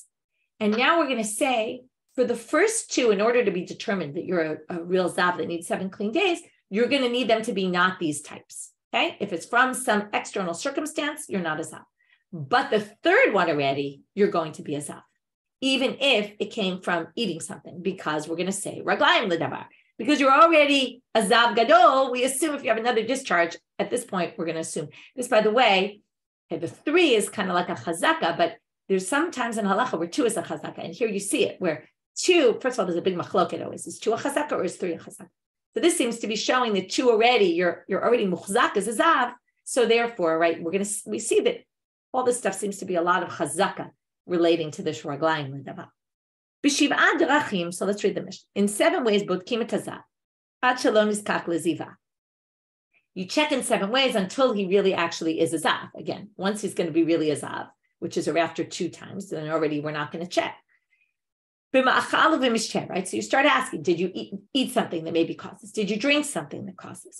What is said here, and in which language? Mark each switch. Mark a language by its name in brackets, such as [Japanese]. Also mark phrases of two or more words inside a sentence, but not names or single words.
[English] And now we're going to say, for the first 2, in order to be determined that you're a real zav that needs 7 clean days, you're going to need them to be not these types. Okay? If it's from some external circumstance, you're not a zav. But the third one already, you're going to be a zav, even if it came from eating something, because we're going to say [Hebrew] רגליים לדבר. [English] Because you're already a [Hebrew] זב גדול, [English] we assume if you have another discharge, at this point, we're going to assume this. By the way, okay, the 3 is kind of like a chazaka, but there's sometimes in halacha where 2 is a chazaka, and here you see it where 2, first of all, there's a big machloket always. Is 2 a chazaka or is 3 a chazaka? So this seems to be showing that 2 already, you're already muchzak as a zav. So therefore, right, we see that all this stuff seems to be a lot of chazaka relating to the [Hebrew] שרגליים לדבר. בשבעה דרכים, [English] so let's read the Mishnah. In 7 ways, [Hebrew] בודקים את הזב עד שלום נזקק לזיבה. [English] You check in 7 ways until he really actually is a zav. Again, once he's going to be really a zav, which is after 2 times, then already we're not going to check. Right? So you start asking, did you eat something that maybe causes? Did you drink something that causes?